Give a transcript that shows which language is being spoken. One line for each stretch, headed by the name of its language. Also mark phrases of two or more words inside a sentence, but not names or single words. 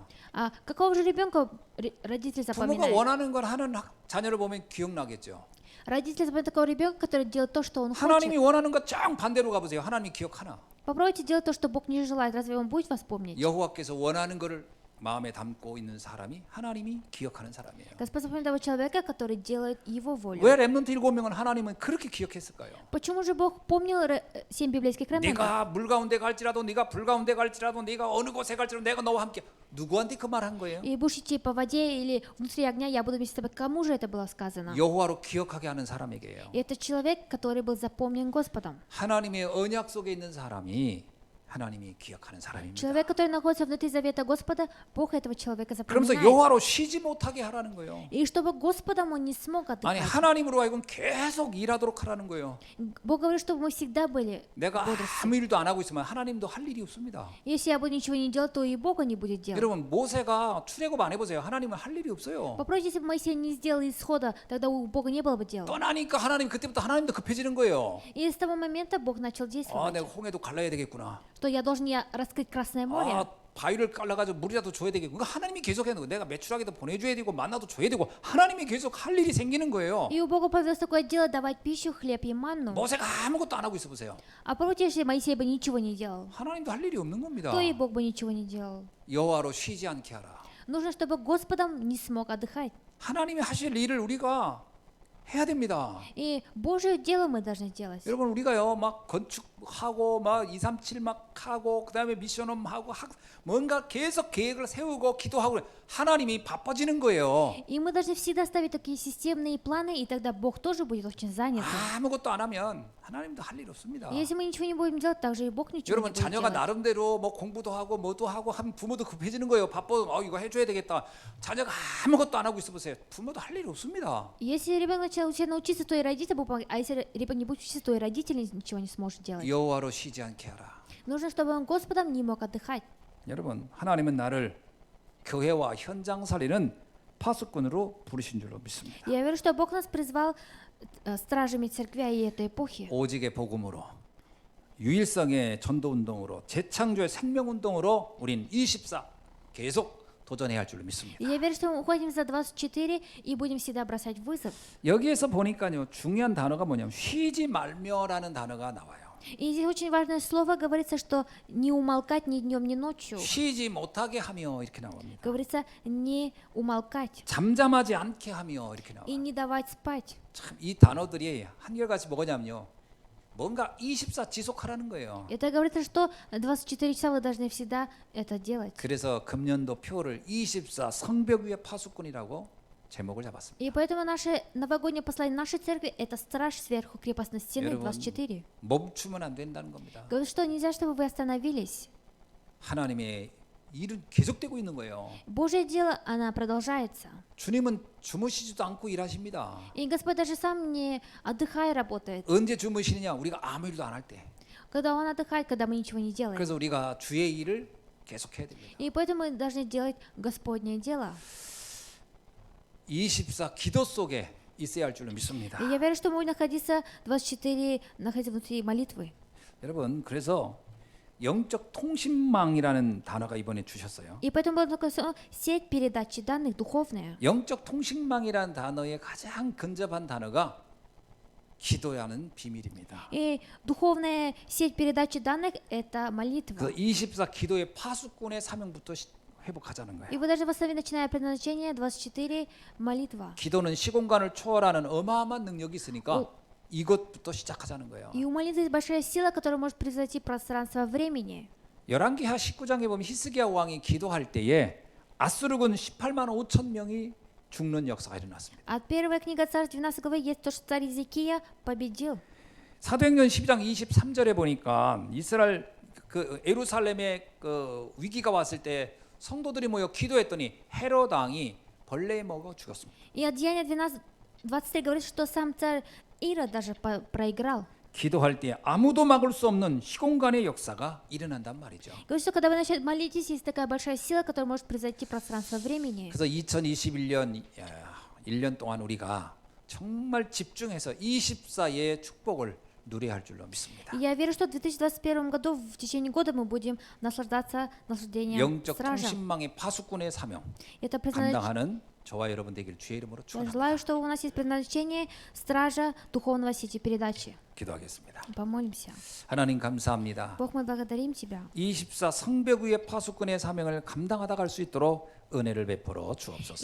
Russian: А какого же ребенка родитель
Korean: 부모가
Russian: запоминает?
Korean: 원하는 걸 하는 자녀를 보면 기억나겠죠.
Russian: Родитель запоминает такого ребенка, который делает то, что он
Korean: 하나님이
Russian: хочет.
Korean: 원하는 것 쫙 반대로 가보세요. 하나님이 기억하나?
Russian: Попробуйте делать то, что Бог не желает. Разве Он будет вас помнить?
Korean: 여호와께서 원하는 것을 마음에 담고 있는 사람이 하나님이 기억하는 사람이에요.
Russian: Господь запоминает того человека, который делает Его волю.
Korean: 왜 렘넌트 7명은 하나님은 그렇게 기억했을까요?
Russian: Почему же Бог помнил 7 библейских ремнантов?
Korean: 네가 물 가운데 갈지라도 네가 불 가운데 갈지라도 네가 어느 곳에 갈지라도 내가 너와 함께 누구한테 그 말 한 거예요?
Russian: И будешь идти по воде или внутри огня, я буду вместе с тобой. Кому же это было сказано?
Korean: 여호와로 기억하게 하는 사람에게요.
Russian: И это человек, который был запомнен Господом.
Korean: 하나님의 언약 속에 있는 사람이 하나님이 기억하는 사람입니다.
Russian: Человек, который находится внутри завета Господа, Бог этого человека
Korean: 그러면서
Russian: запоминает.
Korean: 여호와로 쉬지 못하게 하라는 거예요.
Russian: И чтобы Господом он не смог
Korean: 아니
Russian: отдыхать.
Korean: 하나님으로 하여금 계속 일하도록 하라는 거예요.
Russian: Бог говорит, чтобы мы всегда были.
Korean: 내가 아무 일도 안 하고 있으면 하나님도 할 일이 없습니다.
Russian: Если я буду ничего не делать, то и Бога не будет делать.
Korean: 여러분 모세가 출애굽 안 해보세요. 하나님은 할 일이 없어요.
Russian: Попробуйте, если бы Моисей не сделал исхода, тогда у Бога не было бы дела.
Korean: 떠나니까 하나님 그때부터 하나님도 급해지는 거예요.
Russian: И с того момента Бог начал 아 действовать.
Korean: 내가 홍해도 갈라야 되겠구나.
Russian: Что я должен раскрыть Красное море.
Korean: 아 바위를 깔라가지고 물이라도 줘야 되겠고 그러니까 하나님이 계속 해야 되고 내가 매출하게도 보내줘야 되고 만나도 줘야 되고 하나님이 계속 할 일이 생기는 거예요.
Russian: И у Бога появилось такое дело давать пищу, хлеб и манну.
Korean: 모세가 아무것도 안 하고 있어 보세요.
Russian: А попробуйте, если Моисей бы ничего не делал,
Korean: 하나님도 할 일이 없는 겁니다.
Russian: то и Бог бы ничего не делал.
Korean: 여호와로 쉬지 않게 하라.
Russian: Нужно, чтобы Господом не смог отдыхать.
Korean: 하나님이 하실 일을 우리가 해야 됩니다.
Russian: И Божье дело мы должны делать.
Korean: 여러분 우리가요 막 건축하고 막 237 막 하고 그다음에 미션홈 하고 뭔가 계속 계획을 세우고 기도하고 그래. 하나님이 바빠지는 거예요.
Russian: И мы должны всегда ставить такие системные планы, и тогда Бог тоже будет очень занят.
Korean: 아무것도 안 하면 하나님도 할 일 없습니다.
Russian: И если мы ничего не будем делать, также и Бог ничего не
Korean: 여러분
Russian: будет
Korean: 자녀가
Russian: делать.
Korean: 나름대로 뭐 공부도 하고 뭐도 하고 하면 부모도 급해지는 거예요. 바빠 이거 해줘야 되겠다. 자녀가 아무것도 안 하고 있어 보세요. 부모도 할 일이 없습니다.
Russian: Если ребенок начал учиться, то и родители будут помогать. А если ребенок не будет учиться, то и родители ничего не сможет делать.
Korean: 여호와로 쉬지 않게 하라.
Russian: Нужно, чтобы он Господом не мог отдыхать.
Korean: 여러분 하나님은 나를 교회와 현장 살리는 파수꾼으로 부르신 줄로 믿습니다.
Russian: Я верю, что Бог нас призвал стражами церквя и этой эпохи.
Korean: 오직의 복음으로 유일성의 전도 운동으로 재창조의 생명 운동으로 우린 24 계속 도전해야 할 줄로 믿습니다.
Russian: И я верю, что мы уходим за 24 и будем всегда бросать вызов.
Korean: 여기에서 보니까요 중요한 단어가 뭐냐면 쉬지 말며라는 단어가 나와요.
Russian: И здесь очень важное слово говорится, что не умолкать ни днем, ни ночью.
Korean: 쉬지 못하게 하며 이렇게 나옵니다.
Russian: Говорится не умолкать
Korean: 잠잠하지 않게 하며 이렇게 나와요.
Russian: и не давать спать.
Korean: 참 이 단어들이 한결같이 뭐냐면요. 뭔가 24 지속하라는 거예요.
Russian: Это говорится, что 24 часа вы должны всегда это делать.
Korean: 그래서 금년도 표를 24 성벽 위의 파수꾼이라고 제목을 잡았습니다.
Russian: И поэтому наше новогоднее послание нашей церкви это страж сверху крепостной стены
Korean: 여러분, 24. 멈추면 안 된다는 겁니다.
Russian: Говорит, что нельзя, чтобы вы остановились.
Korean: 하나님의 일은 계속되고 있는 거예요.
Russian: Божье дело, она продолжается.
Korean: 주님은 주무시지도 않고 일하십니다.
Russian: И Господь даже сам не отдыхая работает.
Korean: 언제 주무시느냐? 우리가 아무 일도 안 할 때.
Russian: Когда Он отдыхает, когда мы ничего не делаем.
Korean: 그래서 우리가 주의 일을 계속해야 됩니다.
Russian: И поэтому мы должны делать Господнее дело.
Korean: 24 기도 속에 있어야 할 줄로 믿습니다.
Russian: И я верю, что мы будем находиться 24, находиться внутри молитвы.
Korean: 여러분, 그래서 영적 통신망이라는 단어가 이번에 주셨어요.
Russian: И поэтому была такая сеть передачи данных духовная.
Korean: 영적 통신망이라는 단어의 가장 근접한 단어가 기도하는 비밀입니다.
Russian: И духовная сеть передачи данных это молитва.
Korean: 그래서 24 기도의 파수꾼의 사명부터 회복하자는 거예요. И вы даже в основе, начиная предназначение 24 молитва. 기도는 시공간을 초월하는 어마어마한 능력이 있으니까 오. 이것부터 시작하자는 거예요.
Russian: И у молитвы есть большая сила, которая может превзойти пространство времени.
Korean: 열왕기하 19장에 보면 히스기야 왕이 기도할 때에 아수르군 18만 5천 명이 죽는 역사가 일어났습니다.
Russian: От первая книга Царств 12 главы есть то, что царь Иезекия победил.
Korean: 사도행전 12장 23절에 보니까 이스라엘 그 예루살렘에 그 위기가 왔을 때 성도들이 모여 기도했더니 헤롯 왕이 벌레에 먹어 죽었습니다.
Russian: И от Деяния 12, 23 говорит, что сам царь Ирод даже проиграл.
Korean: 기도할 때 아무도 막을 수 없는 시공간의 역사가 일어난단 말이죠.
Russian: Говорит, что когда вы начнете молитесь, есть такая большая сила, которая может превзойти пространство времени.
Korean: 그래서 2021년 1년 동안 우리가 정말 집중해서 24의 축복을 누려야 할 줄로 믿습니다.
Russian: И я верю, что в 2021 году, в течение года, мы будем наслаждаться наслаждением
Korean: 영적
Russian: стража.
Korean: 통신망의 파수꾼의 사명
Russian: Это
Korean: 감당하는 저와 여러분 되기를 주의 이름으로
Russian: Я
Korean: 축원합니다.
Russian: желаю, что у нас есть предназначение стража духовного сети передачи.
Korean: 기도하겠습니다.
Russian: Помолимся.
Korean: 하나님 감사합니다.
Russian: Бог, мы благодарим Тебя.
Korean: 24 성벽 위의 파수꾼의 사명을 감당하다 갈 수 있도록 은혜를 베풀어 주옵소서.